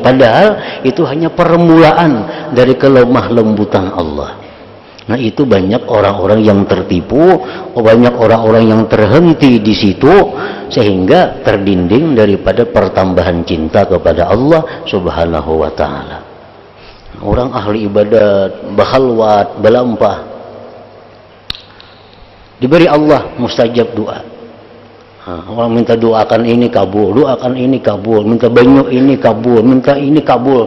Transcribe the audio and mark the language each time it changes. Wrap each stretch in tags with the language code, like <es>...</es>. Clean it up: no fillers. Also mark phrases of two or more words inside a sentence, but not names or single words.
<id>Padahal itu hanya permulaan dari kelemah lembutan Allah. Nah, itu banyak orang-orang yang tertipu, banyak orang-orang yang terhenti di situ sehingga terdinding daripada pertambahan cinta kepada Allah</id> <ar>سبحانه وتعالى.</ar> <bjn>Orang ahli ibadat, bahalwat, belampah, diberi Allah mustajab doa. Orang minta doakan ini kabul, doakan ini kabul, minta banyu ini kabul, minta ini kabul.</bjn>